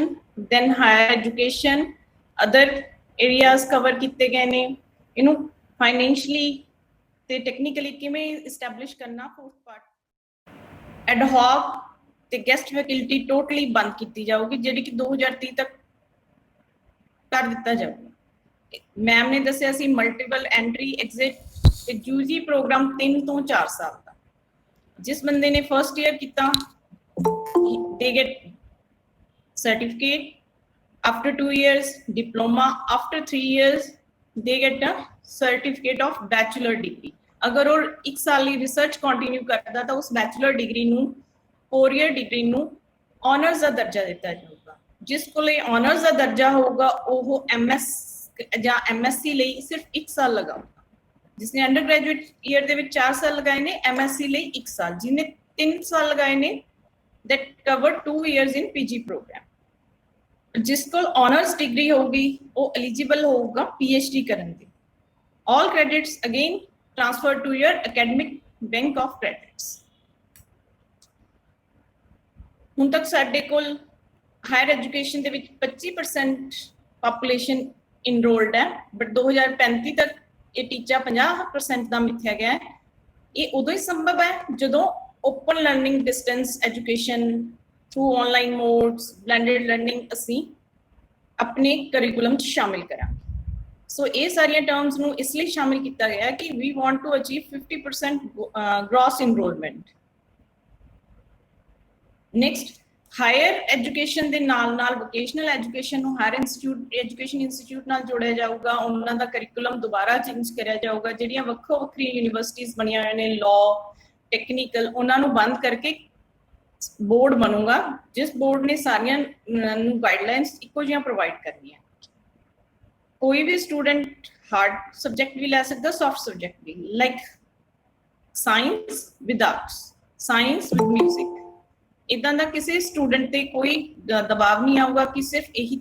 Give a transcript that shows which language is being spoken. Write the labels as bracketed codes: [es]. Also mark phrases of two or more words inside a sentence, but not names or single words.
[en] then higher education other areas cover [pa] ਕੀਤੇ ਗਏ ਨੇ ਇਹਨੂੰ ਫਾਈਨੈਂਸ਼ਲੀ ਤੇ ਟੈਕਨੀਕਲੀ ਕਿਵੇਂ ਇਸਟੈਬਲਿਸ਼ ਕਰਨਾ [en] fourth part ad hoc [pa] ਤੇ [en] guest faculty totally [pa] ਬੰਦ ਕੀਤੀ ਜਾਊਗੀ ਜਿਹੜੀ ਕਿ 2030 ਤੱਕ ਕਰ ਦਿੱਤਾ ਜਾਊਗਾ ਮੈਮ ਨੇ ਦੱਸਿਆ ਸੀ ਮਲਟੀਪਲ [en] entry exit [pa] ਤੇ [en] UG program [pa] 3 ਤੋਂ 4 ਸਾਲ ਦਾ ਜਿਸ ਬੰਦੇ ਨੇ [en] first year [pa] ਕੀਤਾ [en] they get certificate after 2 years diploma after 3 years they get a certificate of bachelor degree [pa] ਅਗਰ ਉਹ 1 ਸਾਲ ਲਈ [en] research continue [pa] ਕਰਦਾ ਤਾਂ ਉਸ [en] bachelor degree [pa] ਨੂੰ 4 [en] year degree [pa] ਨੂੰ ਆਨਰਸ ਦਾ ਦਰਜਾ ਦਿੱਤਾ ਜਾਊਗਾ ਜਿਸ ਕੋਲੇ ਆਨਰਸ ਦਾ ਦਰਜਾ ਹੋਊਗਾ ਉਹ ਐਮਐਸ ਜਾਂ ਐਮਐਸਸੀ ਲਈ ਸਿਰਫ 1 ਸਾਲ ਲਗਾਊਗਾ ਜਿਸਨੇ [en] under graduate year [pa] ਦੇ ਵਿੱਚ 4 ਸਾਲ ਲਗਾਏ ਨੇ ਐਮਐਸਸੀ ਲਈ 1 ਸਾਲ ਜਿਹਨੇ 3 ਸਾਲ ਲਗਾਏ ਨੇ [en] that cover 2 years in PG program [pa] ਜਿਸ ਕੋਲ [en] honours degree [pa] ਹੋਊਗੀ ਉਹ ਐਲੀਜੀਬਲ ਹੋਊਗਾ PhD ਕਰਨ ਦੀ [en] all credits again transferred to your academic bank of credits [pa] ਹੁਣ ਤੱਕ ਸਾਡੇ ਕੋਲ [en] higher education [pa] ਦੇ ਵਿੱਚ 25% [en] population enrolled [pa] ਹੈ ਬਟ 2035 ਤੱਕ ਇਹ ਟੀਚਾ 50% ਦਾ ਮਿੱਥਿਆ ਗਿਆ ਹੈ ਇਹ ਉਦੋਂ ਹੀ ਸੰਭਵ ਹੈ ਜਦੋਂ [en] open learning distance education through online modes blended learning [pa] ਅਸੀਂ ਆਪਣੇ curriculum ਚ ਸ਼ਾਮਿਲ ਕਰਾਂਗੇ ਸੋ ਇਹ ਸਾਰੀਆਂ ਟਰਮਸ ਨੂੰ ਇਸ ਲਈ ਸ਼ਾਮਿਲ ਕੀਤਾ ਗਿਆ ਕਿ [en] we want to achieve 50% gross enrollment next higher education [pa] ਦੇ ਨਾਲ [en] vocational education [pa] ਨੂੰ [en] higher education institute [pa] ਨਾਲ ਜੋੜਿਆ ਜਾਊਗਾ ਉਹਨਾਂ ਦਾ curriculum ਦੁਬਾਰਾ ਚੇਂਜ ਕਰਿਆ ਜਾਊਗਾ ਜਿਹੜੀਆਂ ਵੱਖੋ-ਵੱਖਰੀਆਂ ਯੂਨੀਵਰਸਿਟੀਆਂ ਬਣੀਆਂ ਹੋਈਆਂ ਨੇ [en] law technical [pa] ਉਹਨਾਂ ਨੂੰ ਬੰਦ ਕਰਕੇ ਬੋਰਡ ਬਣੂਗਾ ਜਿਸ ਬੋਰਡ ਨੇ ਸਾਰੀਆਂ ਨੂੰ ਗਾਈਡਲਾਈਨਸ ਇੱਕੋ ਜਿਹੀਆਂ ਪ੍ਰੋਵਾਈਡ ਕਰਨੀਆਂ ਕੋਈ ਵੀ [en] student hard subject [pa] ਵੀ ਲੈ ਸਕਦਾ [en] soft subject [pa] ਵੀ [en] like science with arts science with music [pa] ਇਦਾਂ ਦਾ ਕਿਸੇ ਸਟੂਡੈਂਟ ਤੇ ਕੋਈ ਦਬਾਅ ਨਹੀਂ ਆਊਗਾ ਕਿ ਸਿਰਫ ਇਹੀ